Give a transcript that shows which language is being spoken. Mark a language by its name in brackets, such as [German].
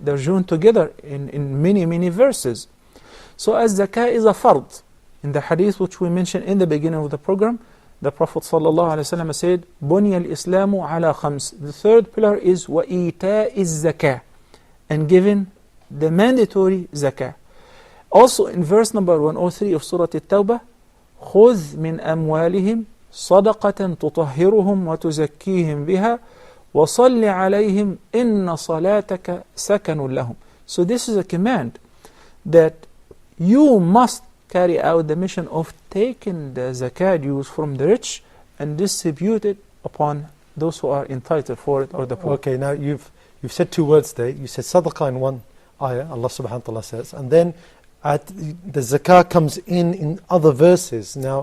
[English] They're joined together in many verses. So as zakah is a fard, in the hadith which we mentioned in the beginning of the program, the Prophet ﷺ said, [Arabic] بُنِيَ الْإِسْلَامُ عَلَى خَمْسٍ. [English] The third pillar is [Arabic] وَإِيتَاءِ الزَّكَاةِ, [English] and giving the mandatory zakah. Also in verse number 103 of Surah At-Tawbah, [Arabic] خُذْ مِنْ أَمْوَالِهِمْ صَدَقَةً تُطَهِّرُهُمْ وَتُزَكِّيهِمْ بِهَا وَصَلِّ عَلَيْهِمْ إِنَّ صَلَاتَكَ سَكَنٌ لَهُمْ. [English] So this is a command that you must carry out the mission of taking the zakah dues from the rich and distribute it upon those who are entitled for it, or the poor. Okay, now you've said two words there. You said sadaqah in one ayah, Allah subhanahu wa ta'ala says, and then the zakah comes in other verses. Now,